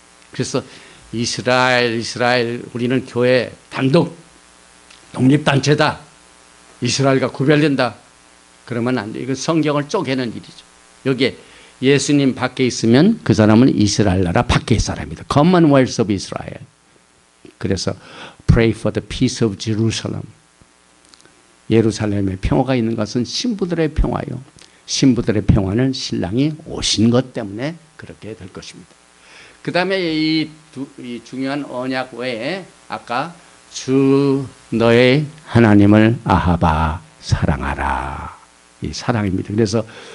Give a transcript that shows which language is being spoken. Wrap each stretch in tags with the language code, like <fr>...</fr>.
<ko>그래서 이스라엘, 우리는 교회 단독 독립단체다. 이스라엘과 구별된다. 그러면 안 돼. 이건 성경을 쪼개는 일이죠. 여기에 예수님 밖에 있으면 그 사람은 이스라엘 나라 밖의 사람이다.</ko> <en>Commonwealth of Israel.</en> <ko>그래서</ko> <en>Pray for the peace of Jerusalem.</en> <ko>예루살렘에 평화가 있는 것은 신부들의 평화요. 신부들의 평화는 신랑이 오신 것 때문에 그렇게 될 것입니다. 그 다음에 이 중요한 언약 외에 아까 주 너의 하나님을 아하바 사랑하라. 이 사랑입니다. 그래서</ko>